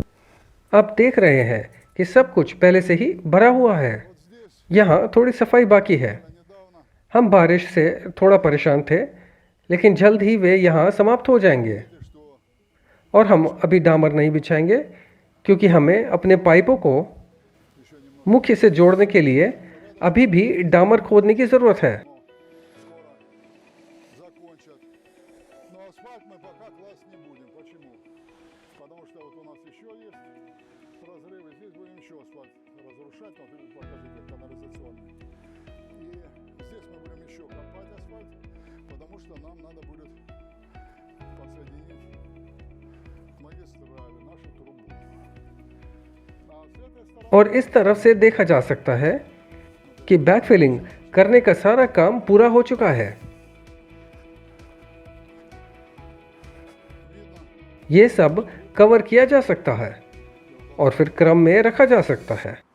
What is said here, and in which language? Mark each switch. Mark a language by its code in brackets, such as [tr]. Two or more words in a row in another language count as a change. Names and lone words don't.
[hi] आप देख रहे हैं कि सब कुछ पहले से ही भरा हुआ है। यहाँ थोड़ी सफाई बाकी है। [ru] Недавно [hi] हम बारिश से थोड़ा परेशान थे, लेकिन जल्द ही वे यहाँ समाप्त हो जाएंगे। [ru] что [hi] और हम अभी डामर नहीं बिछाएंगे क्योंकि हमें अपने पाइपों को [ru] еще немного [hi] मुख्य से जोड़ने के लिए अभी भी डामर खोदने की ज़रूरत है। [ru] скоро закончат. Но асфальт мы пока класть не будем. Почему? Потому что вот у нас еще есть разрывы. Здесь будем еще асфальт разрушать. Вот покажите, канализационный. И здесь мы будем еще копать асфальт, потому что нам надо будет подсоединить к магистрали нашу трубу. А с этой стороны [hi] और इस तरफ से देखा जा सकता है कि बैकफिलिंग करने का सारा काम पूरा हो चुका है। [ru] видно, [hi] ये सब कवर किया जा सकता है और फिर क्रम में रखा जा सकता है।